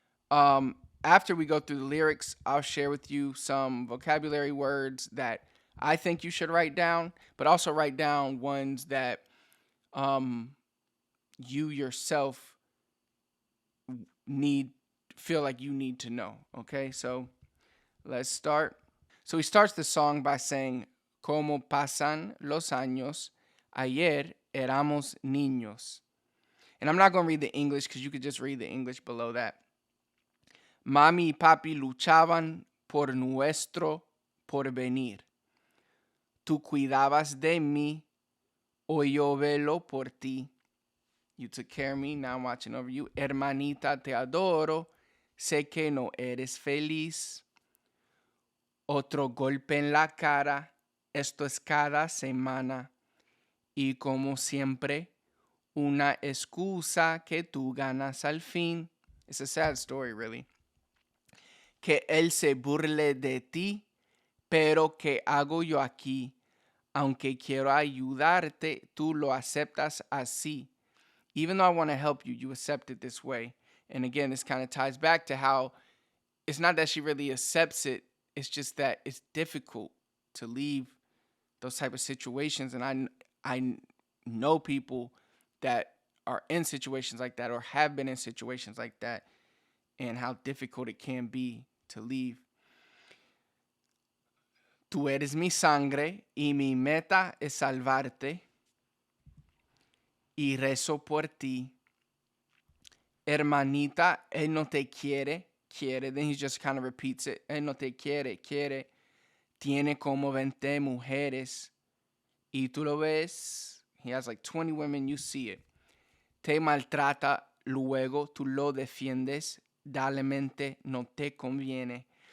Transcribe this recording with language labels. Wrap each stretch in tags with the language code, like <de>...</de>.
<en>After we go through the lyrics, I'll share with you some vocabulary words that I think you should write down, but also write down ones that you yourself feel like you need to know. Okay, so let's start. So he starts the song by saying,</en> <es>"Como pasan los años, ayer éramos niños."</es> <en>And I'm not going to read the English because you could just read the English below that.</en> <es>Mami y papi luchaban por nuestro porvenir. Tú cuidabas de mí, hoy yo velo por ti.</es> <en>You took care of me, now I'm watching over you.</en> <es>Hermanita, te adoro, sé que no eres feliz. Otro golpe en la cara, esto es cada semana. Y como siempre, una excusa que tú ganas al fin.</es> <en>It's a sad story, really.</en> <es>Que él se burle de ti, pero ¿qué hago yo aquí? Aunque quiero ayudarte, tú lo aceptas así.</es> <en>Even though I want to help you, you accept it this way. And again, this kind of ties back to how it's not that she really accepts it. It's just that it's difficult to leave those type of situations. And I know people that are in situations like that or have been in situations like that and how difficult it can be to leave.</en> <es>Tú eres mi sangre y mi meta es salvarte y rezo por ti. Hermanita, él no te quiere.</es> <en>Then he just kind of repeats it.</en> <es>Él no te quiere. Tiene como 20 mujeres. Y tú lo ves.</es> <en>He has like 20 women. You see it.</en> <es>Te maltrata. Luego tú lo defiendes. Dalemente no te conviene.</es>